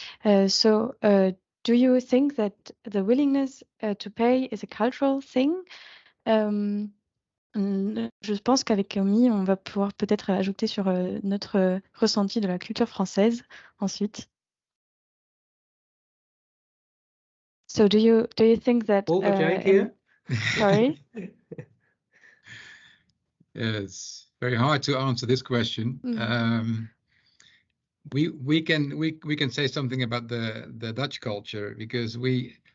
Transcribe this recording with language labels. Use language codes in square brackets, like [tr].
[en] Do you think that the willingness to pay is a cultural thing? [fr] Je pense qu'avec Camille, on va pouvoir peut-être ajouter sur notre ressenti de la culture française ensuite. [en] So do you think that sorry? It's very hard to answer this question. We can say something about the Dutch culture, because we